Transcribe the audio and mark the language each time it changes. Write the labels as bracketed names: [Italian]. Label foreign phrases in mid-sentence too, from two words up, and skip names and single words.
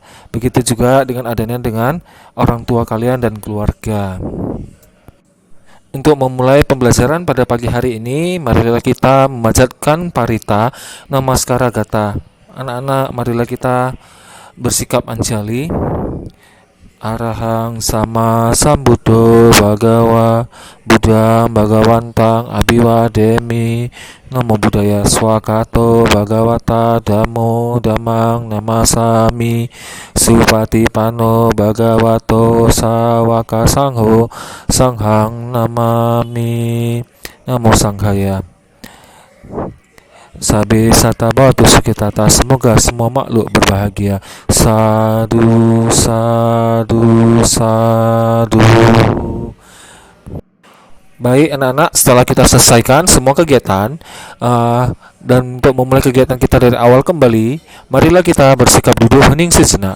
[Indonesian] Begitu juga dengan adanya dengan orang tua kalian dan keluarga. Untuk memulai pembelajaran pada pagi hari ini, marilah kita memanjatkan parita Namaskara Gata. Anak-anak, marilah kita bersikap anjali. [Pali] Arahang sama sambuddho bhagawa Buddha bhagawantang abiwademi Namo Buddhaya swakato bhagawata dhammo dhammang namasami Supatipano bhagavato sawaka sangho sanghang namami. Namo Sanghaya. Sabe sata bawatu sukitata. [Indonesian] Semoga semua makhluk berbahagia. [Pali] Sadu, sadu, sadu. [Indonesian] Baik anak-anak, setelah kita selesaikan semua kegiatan dan untuk memulai kegiatan kita dari awal kembali, marilah kita bersikap duduk hening sejenak.